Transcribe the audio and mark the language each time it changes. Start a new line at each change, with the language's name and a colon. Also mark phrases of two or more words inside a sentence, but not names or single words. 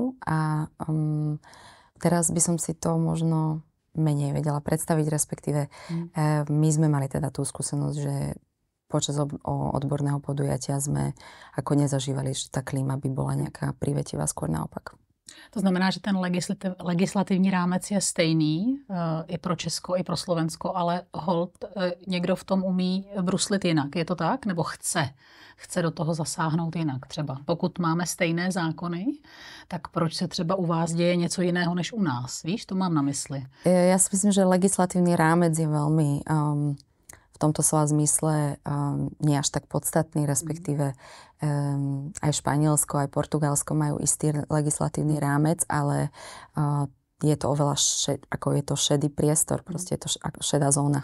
Slovak: A teraz by som si to možno menej vedela predstaviť, respektíve my sme mali teda tú skúsenosť, že počas odborného podujatia sme ako nezažívali, že tá klíma by bola nejaká privetivá, skôr naopak.
Czech: To znamená, že ten legislativní rámec je stejný i pro Česko, i pro Slovensko, ale holt někdo v tom umí bruslit jinak. Je to tak? Nebo chce do toho zasáhnout jinak třeba? Pokud máme stejné zákony, tak proč se třeba u vás děje něco jiného než u nás? Víš, to mám na mysli.
Slovak: Ja si myslím, že legislatívny rámec je veľmi v tomto slova zmysle nie až tak podstatný, respektíve aj Španielsko, aj Portugalsko majú istý legislatívny rámec, ale je to oveľa ako je to šedý priestor, proste je to šedá zóna.